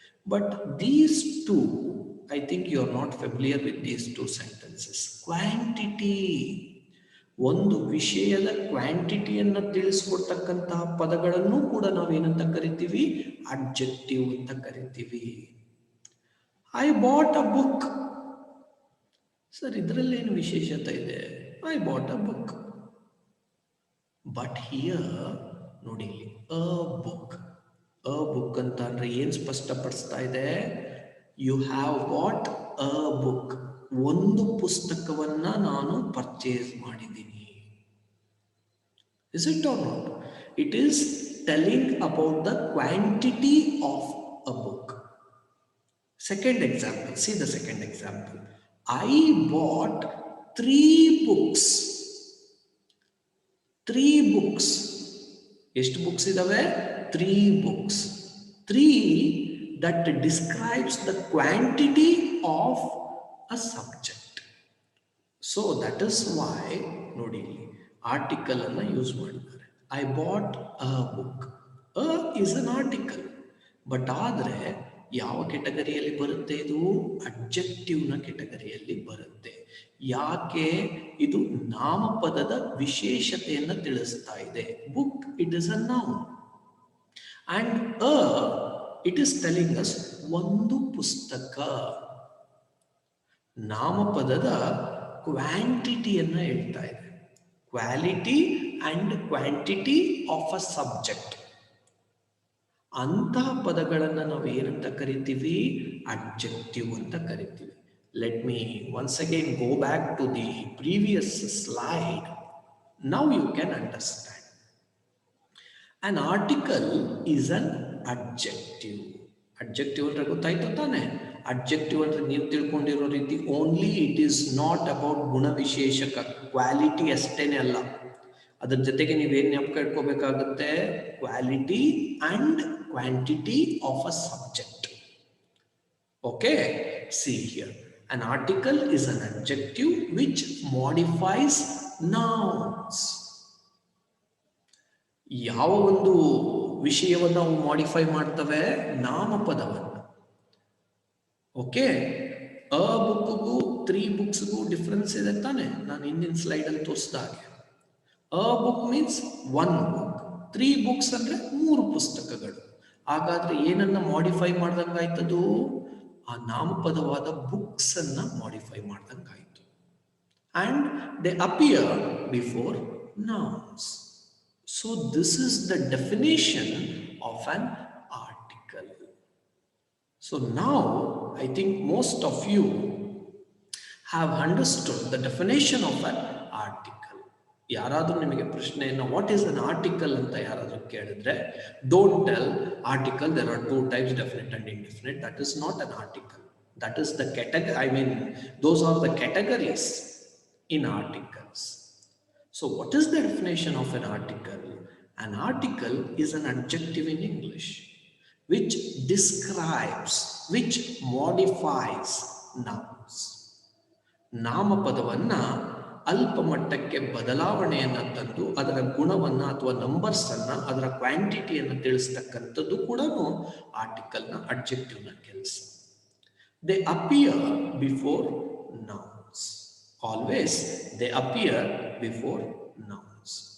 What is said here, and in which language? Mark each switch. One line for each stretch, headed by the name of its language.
English: But these two, I think you are not familiar with these 2 sentences.
Kannada: Quantity, ಒಂದು ವಿಷಯದ ಕ್ವಾಂಟಿಟಿಯನ್ನು ತಿಳಿಸ್ಕೊಡ್ತಕ್ಕಂತಹ ಪದಗಳನ್ನು ಕೂಡ ನಾವೇನಂತ ಕರಿತೀವಿ? ಅಡ್ಜೆಕ್ಟಿವ್ ಅಂತ ಕರಿತೀವಿ.
English: I bought a book.
Kannada: Sir ಇದರಲ್ಲೇನು ವಿಶೇಷತೆ ಇದೆ?
English: I bought a book.
Kannada: But here ನೋಡಿ, ಅ ಬುಕ್ ಅಂತ ಅಂದ್ರೆ ಏನು ಸ್ಪಷ್ಟಪಡಿಸ್ತಾ ಇದೆ?
English: You have bought a book.
Kannada: ಒಂದು ಪುಸ್ತಕವನ್ನ ನಾನು ಪರ್ಚೇಸ್ ಮಾಡಿದ್ದೀನಿ.
English: Is it or not? It is telling about the quantity of a book. Second example, see the second example. I bought 3 books. 3 books.
Kannada: ಎಷ್ಟು books ಇದಾವೆ?
English: 3 books. 3 that describes the quantity of a subject. So that is why
Kannada: ನೋಡಿ article ಅನ್ನು use ಮಾಡಿದ್ದಾರೆ.
English: I bought a book. A is an article.
Kannada: But ಆದರೆ ಯಾವ ಕೆಟಗರಿಯಲ್ಲಿ ಬರುತ್ತೆ? ಇದು ಅಡ್ಜೆಕ್ಟಿವ್ನ ಕೆಟಗರಿಯಲ್ಲಿ ಬರುತ್ತೆ. ಯಾಕೆ? ಇದು ನಾಮಪದದ ವಿಶೇಷತೆಯನ್ನು ತಿಳಿಸ್ತಾ ಇದೆ. Book it is a noun and a it is telling us ಒಂದು ಪುಸ್ತಕ. ನಾಮಪದದ ಕ್ವಾಂಟಿಟಿಯನ್ನು ಹೇಳ್ತಾ ಇದೆ.
English: Quality and quantity of a subject.
Kannada: ಅಂತಹ ಪದಗಳನ್ನು ನಾವು ಏನಂತ ಕರಿತೀವಿ? ಅಡ್ಜೆಕ್ಟಿವ್ ಅಂತ ಕರಿತೀವಿ.
English: Let me once again go back to the previous slide. Now you can understand. An article is an adjective.
Kannada: Adjective ಅಂದ್ರೆ ಗೊತ್ತಾಯ್ತು ತಾನೆ? ಅಡ್ಜೆಕ್ಟಿವ್ ಅಂದ್ರೆ ನೀವು ತಿಳ್ಕೊಂಡಿರೋ ರೀತಿ
English: only it is not about
Kannada: ಗುಣವಿಶೇಷಕ, quality ಅಷ್ಟೇನೆ ಅಲ್ಲ. ಅದ್ರ ಜೊತೆಗೆ ನೀವೇನು ಜ್ಞಾಪಕ ಇಟ್ಕೋಬೇಕಾಗುತ್ತೆ?
English: Quality and quantity of a subject. Okay, see here. An article is an adjective which modifies nouns.
Kannada: ಯಾವ ಒಂದು ವಿಷಯವನ್ನು ನಾವು ಮಾಡಿಫೈ ಮಾಡ್ತವೆ? ನಾಮಪದವನ್ನು. ಓಕೆ, ಅ ಬುಕ್ಗೂ 3 ಬುಕ್ಸ್ಗೂ ಡಿಫ್ರೆನ್ಸ್ ಇದೆ ತಾನೆ, ನಾನು ಹಿಂದಿನ ಸ್ಲೈಡಲ್ಲಿ ತೋರಿಸಿದ ಹಾಗೆ.
English: a book means 1 book, 3 books
Kannada: ಅಂದರೆ 3 ಪುಸ್ತಕಗಳು. ಹಾಗಾದ್ರೆ ಏನನ್ನ ಮಾಡಿಫೈ ಮಾಡ್ದಂಗಾಯ್ತದು? ಆ ನಾಮಪದವಾದ ಬುಕ್ಸ್ ಅನ್ನ modify ಮಾಡ್ದಂಗಾಯ್ತು.
English: And they appear before nouns. So this is the definition of an article. So now I think most of you have understood the definition of an article.
Kannada: ಯಾರಾದರೂ ನಿಮಗೆ ಪ್ರಶ್ನೆಯನ್ನು
English: what is an article
Kannada: ಅಂತ ಯಾರಾದರೂ ಕೇಳಿದ್ರೆ,
English: Don't tell article there are 2 types, definite and indefinite. That is not an article. That is the category. I mean, those are the categories in articles. So what is the definition of an article? An article is an adjective in English which describes, which modifies nouns.
Kannada: ನಾಮಪದವನ್ನ ಅಲ್ಪ ಮಟ್ಟಕ್ಕೆ ಬದಲಾವಣೆಯನ್ನು ತಂದು ಅದರ ಗುಣವನ್ನು ಅಥವಾ ನಂಬರ್ಸನ್ನು, ಅದರ ಕ್ವಾಂಟಿಟಿಯನ್ನು ತಿಳಿಸ್ತಕ್ಕಂಥದ್ದು ಕೂಡ ಆರ್ಟಿಕಲ್ನ, ಅಡ್ಜೆಕ್ಟಿವ್ನ ಕೆಲಸ.
English: They appear before nouns. Always they appear before nouns.